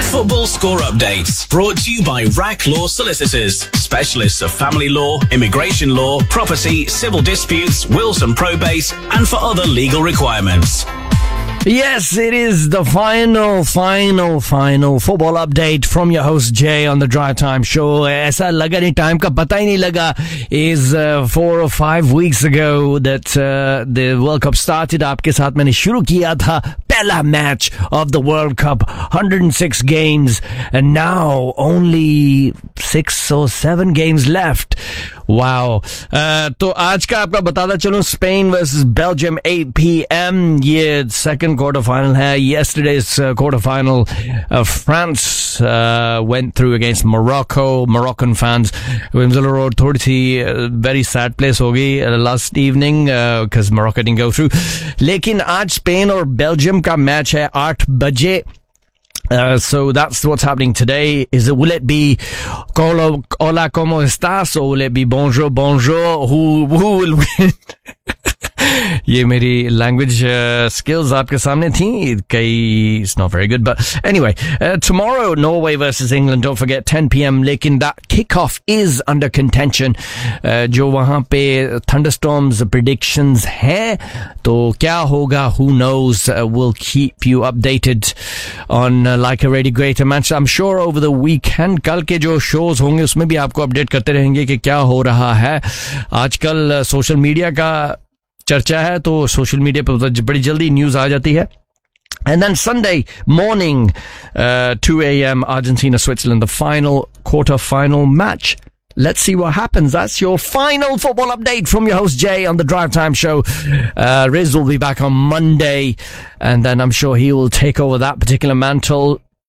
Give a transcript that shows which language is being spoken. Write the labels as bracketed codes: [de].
[en] Football score updates brought to you by Rack Law Solicitors, specialists of family law, immigration law, property, civil disputes, wills and probate, and for other legal requirements. Yes, it is the final football update from your host Jay on the Drive Time Show. [hi] ऐसा लगा नहीं, time का पता ही नहीं लगा. [en] Is 4 or 5 weeks ago that the World Cup started. [hi] आपके साथ मैंने शुरू किया था पहला match [en] of the World Cup, 106 games, and now only 6 or 7 games left. Wow. [hi] तो आज का आपका बताता चलो, [en] Spain versus Belgium, 8 p.m. [hi] ये [en] second quarter final [hi] है. [en] Yesterday's quarter final, France went through against Morocco. Moroccan fans, Wimsela Road, [hi] thodi si [en] very sad place [hi] hogi [en] last evening because Morocco didn't go through. [hi] लेकिन आज Spain और Belgium का match है 8 बजे. [en] So that's what's happening today. Is it, will it be [es] hola como estás, [en] or will it be bonjour, who will win? [hi] Ye meri language skills aapke samne thi, kai [en] it's not very good, but anyway, tomorrow Norway versus England, don't forget 10 p.m. [hi] लेकिन [en] that kickoff is under contention, [hi] जो वहाँ पे [en] thunderstorms predictions [hi] है, तो क्या होगा, [en] who knows. We'll keep you updated on like a really great match. I'm sure over the weekend [hi] कल के जो शोज़ होंगे उसमें भी आपको अपडेट करते रहेंगे कि क्या हो रहा है. Aajkal social media ka चर्चा है तो सोशल मीडिया पर बड़ी जल्दी न्यूज़ आ जाती है. [en] And then Sunday morning, 2 a.m. Argentina Switzerland, the final quarter final match. Let's see what happens. That's your final football update from your host Jay on the Drive Time Show. Riz will be back on Monday, and then I'm sure he will take over that particular mantle.